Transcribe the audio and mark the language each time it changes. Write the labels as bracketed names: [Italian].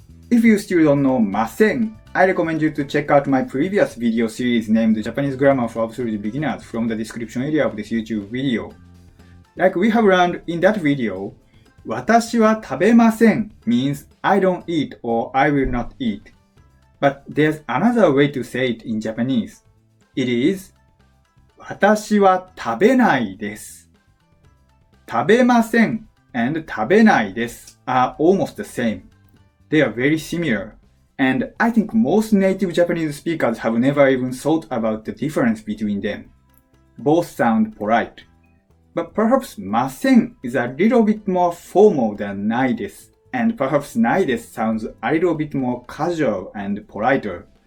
[English] If you still don't know ません, I recommend you to check out my previous video series named Japanese Grammar for Absolute Beginners from the description area of this YouTube video. Like we have learned in that video, [Japanese] 私は食べません [English] means I don't eat or I will not eat. But there's another way to say it in Japanese. It is [Japanese] 私は食べないです. [English] 食べません and 食べないです are almost the same. They are very similar. And I think most native Japanese speakers have never even thought about the difference between them. Both sound polite. But perhaps ません is a little bit more formal than ないです. And perhaps ないです sounds a little bit more casual and politer.